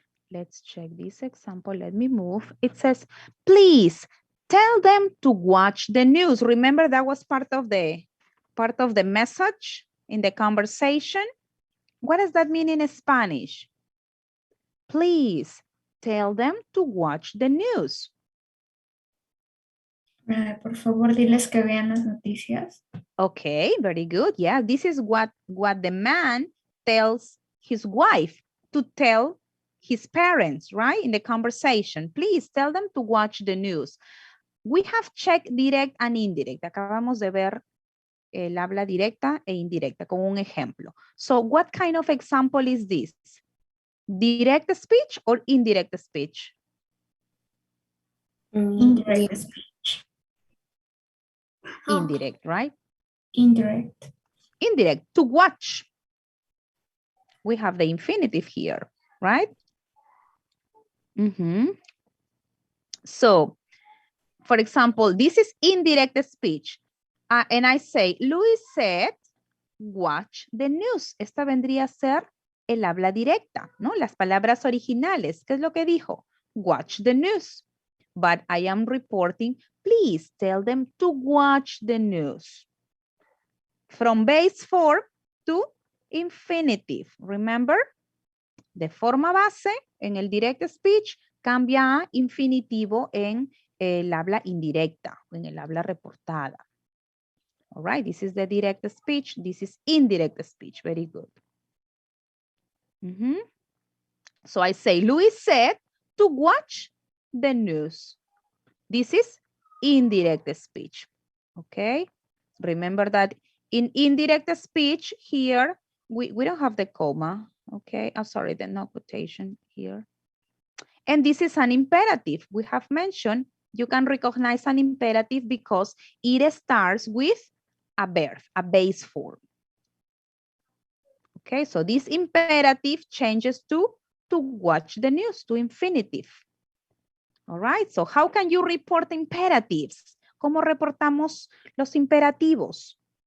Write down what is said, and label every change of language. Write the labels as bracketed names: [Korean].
[English] Let's check this example. Let me move. It says, please tell them to watch the news. Remember that was part of the message in the conversation. What does that mean in Spanish? Please tell them to watch the news. [Spanish] Por favor, diles que vean las noticias. [English] Okay, very good. Yeah, this is what the man tells his wife to tell his parents, right? In the conversation. Please tell them to watch the news. We have checked direct and indirect. [Spanish] Acabamos de ver el habla directa e indirecta con un ejemplo. [English] So what kind of example is this? Direct speech or indirect speech? Indirect speech. Indirect, right? Indirect. Indirect, to watch. We have the infinitive here, right? So, for example, this is indirect speech. And I say, Luis said, watch the news. [Spanish] Esta vendría a ser el habla directa, ¿no? Las palabras originales. ¿Qué es lo que dijo? [English] Watch the news. But I am reporting, please tell them to watch the news. From base form to infinitive. Remember? [Spanish] De forma base, en el direct speech, cambia a infinitivo en el habla indirecta, en el habla reportada. [English] All right, this is the direct speech. This is indirect speech. Very good. So I say, Luis said to watch the news. This is indirect speech. Okay, remember that in indirect speech here, we don't have the comma. Okay, I'm sorry, the no quotation here. And this is an imperative. We have mentioned you can recognize an imperative because it starts with a verb, a base form. Okay, so this imperative changes to watch the news, to infinitive. All right, so how can you report imperatives? [Spanish] ¿Cómo reportamos los imperativos?